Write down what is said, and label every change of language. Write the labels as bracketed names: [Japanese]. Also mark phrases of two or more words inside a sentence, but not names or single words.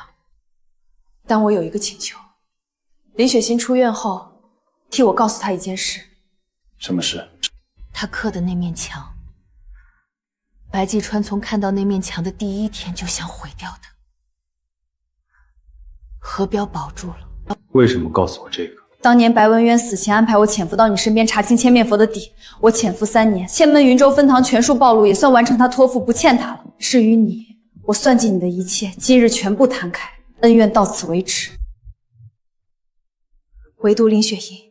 [Chinese] 但我有一個請求，林雪欣出院後，替我告訴她一件事。什麼事？她刻的那面牆，白季川從看到那面牆的第一天就想毀掉它。何彪保住了。為什麼告訴我這個？當年白文淵死前安排我潛伏到你身邊查清千面佛的底，我潛伏3年，千門雲州分堂全數暴露，也算完成他託付，不欠他了。至於你，我算計你的一切，今日全部攤開。恩怨到此為止，唯獨林雪瑩。